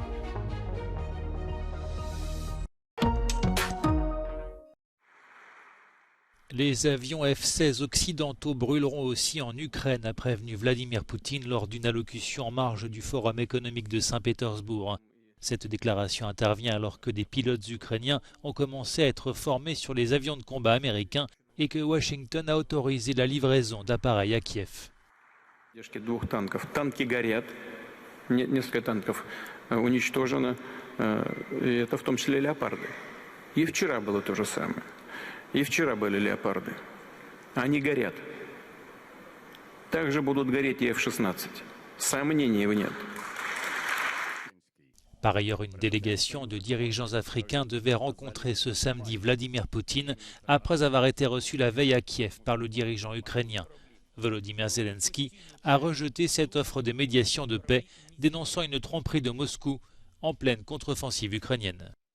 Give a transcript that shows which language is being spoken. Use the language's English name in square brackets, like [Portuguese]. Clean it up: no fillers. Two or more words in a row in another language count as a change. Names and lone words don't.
[French] Les avions F-16 occidentaux brûleront aussi en Ukraine, a prévenu Vladimir Poutine lors d'une allocution en marge du Forum économique de Saint-Pétersbourg. Cette déclaration intervient alors que des pilotes ukrainiens ont commencé à être formés sur les avions de combat américains et que Washington a autorisé la livraison d'appareils à Kiev. [Russian] Танки горят, несколько танков уничтожено, это в том числе леопарды. И вчера было то же самое. И вчера были леопарды. Они горят. Также будут гореть и F-16. Сомнений нет. [French] Par ailleurs, une délégation de dirigeants africains devait rencontrer ce samedi Vladimir Poutine après avoir été reçu la veille à Kiev par le dirigeant ukrainien. Volodymyr Zelensky a rejeté cette offre de médiation de paix, dénonçant une tromperie de Moscou en pleine contre-offensive ukrainienne.